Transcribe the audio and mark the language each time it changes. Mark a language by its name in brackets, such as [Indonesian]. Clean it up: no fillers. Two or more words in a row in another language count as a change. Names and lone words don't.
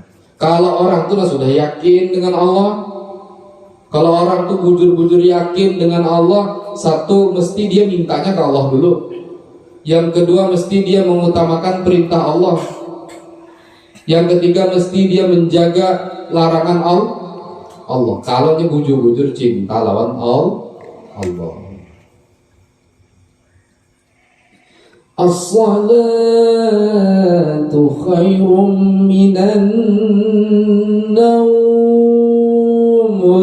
[Indonesian] Kalau orang itu sudah yakin dengan Allah, kalau orang itu bujur-bujur yakin dengan Allah, satu mesti dia mintanya ke Allah dulu. Yang kedua mesti dia mengutamakan perintah Allah. Yang ketiga mesti dia menjaga larangan Allah. [Banjar] Kalau dia bujur-bujur cinta lawan Allah. [Arabic] As-salatu khairum minan naum.